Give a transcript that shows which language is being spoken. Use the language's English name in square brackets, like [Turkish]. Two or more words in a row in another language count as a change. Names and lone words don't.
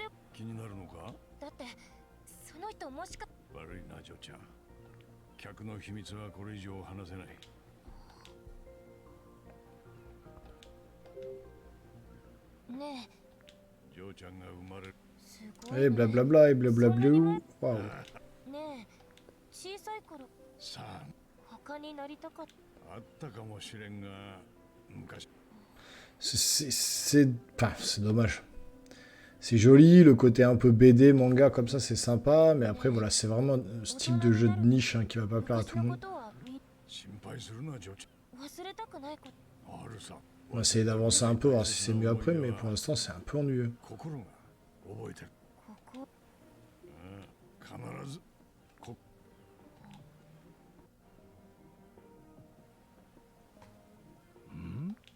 [Japanese] 気になるのか？だってその人もしか。悪いなジョーちゃん、客の秘密はこれ以上話せない。ねジョーちゃんが生まれる。え、すごい、ね。 [French] Et blablabla, et blablablou. Waouh. [Japanese] ねえ、小さい頃さあ、他になりたかった。あったかもしれんが、昔。 [French] Enfin, c'est dommage. C'est joli, le côté un peu BD, manga comme ça, c'est sympa. Mais après, voilà, c'est vraiment un style de jeu de niche hein, qui va pas plaire à tout le [Japanese] 昔のこ [French] monde. [Japanese] とは心配するなジョーち忘れたくないこと。ゃん。あるさ。 [French] On va essayer d'avancer un peu, voir si c'est mieux après. Mais pour l'instant, c'est un peu ennuyeux. [Japanese] 心が覚えてる。ここ。必ず。ん？